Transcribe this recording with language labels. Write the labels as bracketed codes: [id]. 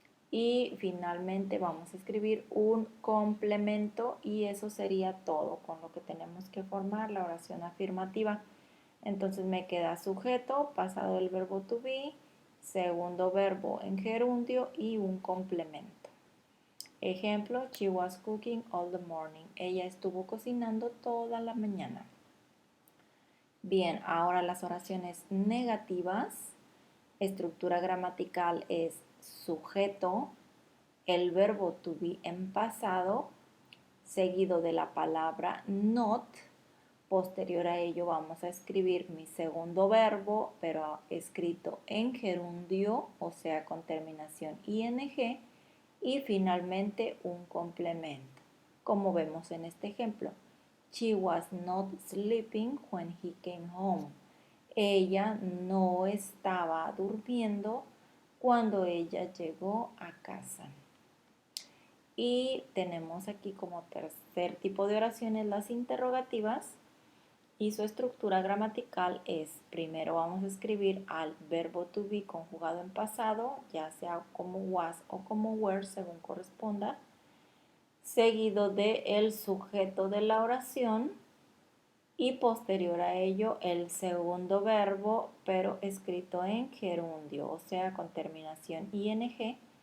[es] Y finalmente vamos a escribir un complemento y eso sería todo con lo que tenemos que formar la oración afirmativa. Entonces me queda sujeto, pasado del verbo to be, segundo verbo en gerundio y un complemento. [en] Ejemplo: she was cooking all the morning. [es] Ella estuvo cocinando toda la mañana. Bien, ahora las oraciones negativas. Estructura gramatical es sujeto, el verbo to be en pasado, seguido de la palabra not. Posterior a ello vamos a escribir mi segundo verbo, pero escrito en gerundio, o sea, con terminación ing, y finalmente un complemento, como vemos en este ejemplo. [en] She was not sleeping when he came home. [es] Ella no estaba durmiendo cuando ella llegó a casa. Y tenemos aquí como tercer tipo de oraciones las interrogativas, y su estructura gramatical es: primero vamos a escribir al verbo to be conjugado en pasado, ya sea como was o como were, según corresponda, seguido de el sujeto de la oración y posterior a ello el segundo verbo, pero escrito en gerundio, o sea, con terminación ing.